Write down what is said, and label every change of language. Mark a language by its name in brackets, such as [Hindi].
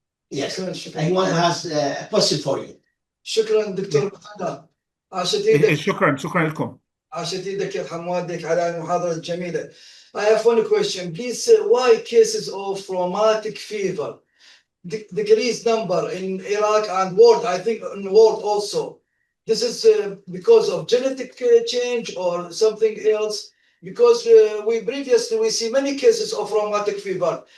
[English] Yes, anyone has a question for you. [Arabic] شكرا دكتور محمد. عاشت ايدك شكرا لكم. عاشت ايدك يرحم والديك على المحاضرة الجميلة. [English] I have one question. Please, why cases of rheumatic fever decreased number in Iraq and world, I think in the world also. This is because of genetic change or something else? Because we previously see many cases of rheumatic fever.